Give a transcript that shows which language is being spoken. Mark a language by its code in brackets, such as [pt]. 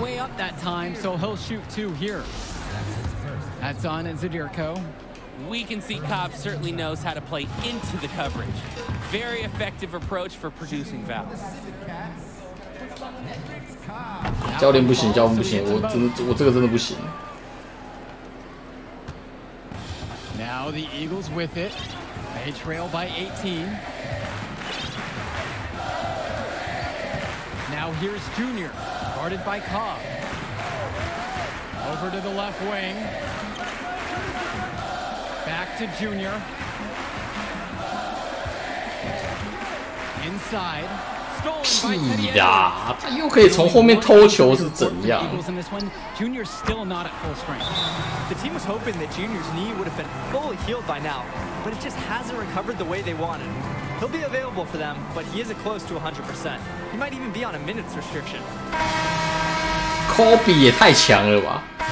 [en] Way up that time, so he'll shoot 2 here. That's on Zadirko. We can see Cobb certainly knows how to play into the coverage. Very effective approach for producing fouls. [zh] 教练不行，教练不行，我这个真的不行。 [en] Now the Eagles with it. They trail by 18. Now here's Junior, guarded by Cobb. Over to the left wing. Back to Junior. Inside. [zh] 屁啦！他又可以从后面偷球是怎样？ [en] Junior's still not at full strength. The team was hoping that Junior's knee would have been fully healed by now, but it just hasn't recovered the way they wanted. He'll be available for them, but he isn't close to 100%. He might even be on a minutes restriction. [zh] Kobe 也太强了吧！